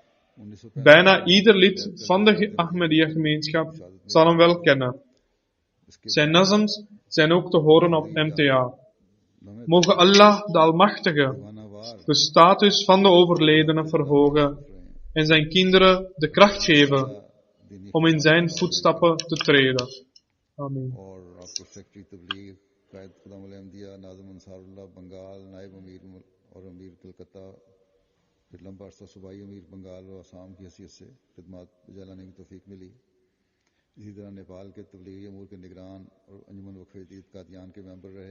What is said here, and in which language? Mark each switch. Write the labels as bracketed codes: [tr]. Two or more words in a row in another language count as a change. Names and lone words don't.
[nl] Bijna ieder lid van de Ahmadiyya-gemeenschap zal hem wel kennen. Zijn nazams zijn ook te horen op MTA. Mogen Allah, de Almachtige, de status van de overledene verhogen en zijn kinderen de kracht geven om in zijn voetstappen te treden. Amen. [ur] قائد خدام الحمدیہ ناظم انصار اللہ بنگال نائب امیر اور امیر کلکتہ پھر لمبا عرصہ صوبائی امیر بنگال و آسام کی حیثیت سے خدمات بجا لانے کی توفیق ملی. اسی طرح نیپال کے تبلیغی امور کے نگران اور انجمن وقف جدید قادیان کے ممبر رہے.